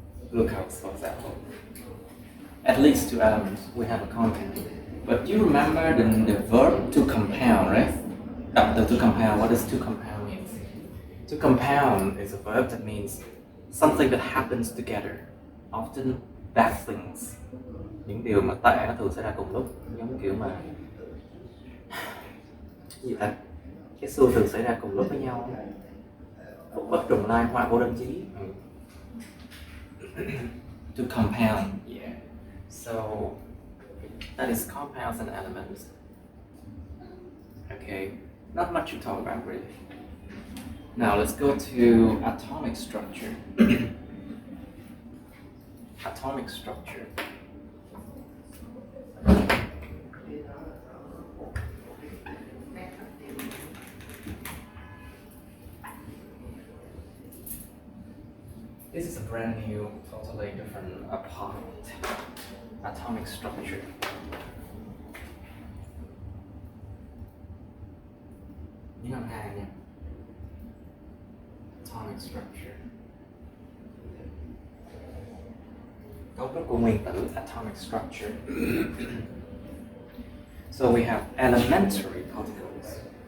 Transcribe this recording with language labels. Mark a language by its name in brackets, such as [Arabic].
[English] Glucose, for example. At least two elements, we have a compound. But do you remember the verb to compound, right? To compound, what does to compound mean? To compound is a verb that means something that happens together, often bad things. [Vietnamese] Những điều mà tệ nó thường xảy ra cùng lúc, giống kiểu mà gì ta? Cái xưa thường xảy ra cùng lúc với nhau. Phục bất trùng lai, họa vô đơn chí. [English] To compound, yeah. So that is compounds and elements. Okay. Not much to talk about, really. Now let's go to atomic structure. Atomic structure. This is a brand new, totally different apart atomic structure. [Vietnamese] Những ngân hàng nha. [English] Atomic structure. [Vietnamese] Cấu trúc của nguyên tử, atomic structure. [English] So we have elementary particles.